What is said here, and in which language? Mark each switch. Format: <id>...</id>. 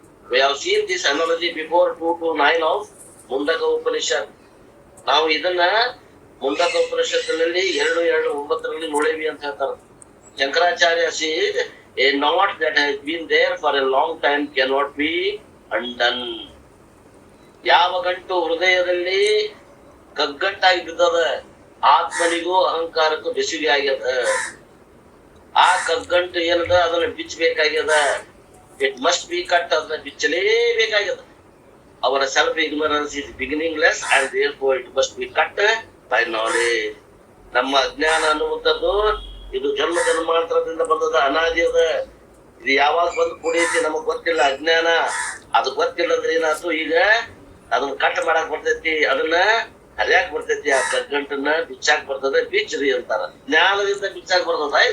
<en>We have seen this analogy before 2 to 9 of Mundaka Upanishad.</en> <kn>ನಾವು ಇದನ್ನ ಮುಂಡಕ ಉಪನಿಷತ್ತಿನಲ್ಲಿ 2:9 ನೋಡೇವಿ ಅಂತ ಹೇಳ್ತಾರೆ.</kn> <en>Shankaracharya said a knot that has been there for a long time cannot be undone.</en> <kn>ಯಾವ ಗಂಟು ಹೃದಯದಲ್ಲಿ ಕಗ್ಗಂಟಾಗಿ ಬಿದ್ದದ, ಆತ್ಮನಿಗೂ ಅಹಂಕಾರಕ್ಕೂ ಬೆಸುಗೆ ಆಗ್ಯದ. ಆ ಕಗ್ಗಂಟು ಏನದ ಅದನ್ನ ಬಿಚ್ಚಬೇಕಾಗ್ಯದ.</kn> <en>It must be cut.</en> <kn>ಅದನ್ನ ಬಿಚ್ಚಲೇಬೇಕಾಗ್ಯದ.</kn> <en>ಅವರ self ignorance is beginningless and therefore it must be cut by knowledge.</en> <kn>ನಮ್ಮ ಅಜ್ಞಾನ ಅನ್ನುವಂಥದ್ದು ಇದು ಜನ್ಮ ಜನ್ಮಾಂತರದಿಂದ ಬಂದದ, ಅನಾದಿ ಅದ. ಇದು ಯಾವಾಗ ಬಂದು ಕುಡಿಯೈತಿ ನಮಗ್ ಗೊತ್ತಿಲ್ಲ. ಅಜ್ಞಾನ ಅದು ಗೊತ್ತಿಲ್ಲ ಅಂದ್ರೆ ಏನಾಯ್ತು, ಈಗ ಅದನ್ನ ಕಟ್ ಮಾಡಕ್ ಬರ್ತೈತಿ, ಅದನ್ನ ಹರಿಯಾಕ್ ಬರ್ತೈತಿ. ಆ ಕಗ್ಗಂಟನ್ನ ಬಿಚ್ಚಾಕ್ ಬರ್ತದೆ, ಬಿಚ್ಚ್ರಿ ಅಂತಾರ. ಜ್ಞಾನದಿಂದ ಬಿಚ್ಚಾಕ್ ಬರ್ತದ.</kn>